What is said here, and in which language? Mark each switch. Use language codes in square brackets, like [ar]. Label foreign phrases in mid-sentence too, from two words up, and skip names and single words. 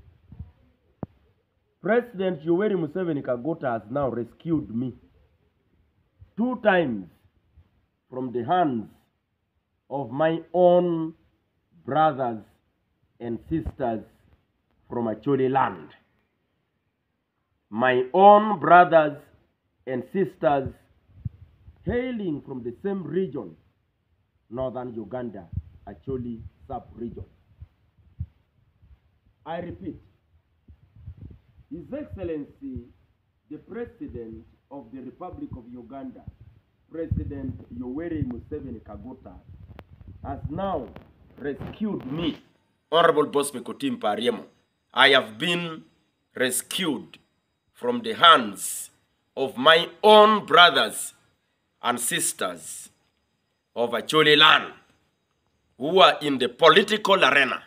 [en] President Yoweri Museveni Kaguta has now rescued me 2 times from the hands of my own brothers and sisters from Acholi land. My own brothers and sisters hailing from the same region, northern Uganda, Acholi sub-region. I repeat, His Excellency, the President of the Republic of Uganda, President Yoweri Museveni Kaguta, has now rescued me. Honorable Boss Mikotim Pariemo, I have been rescued from the hands of my own brothers and sisters of Acholi land who are in the political arena.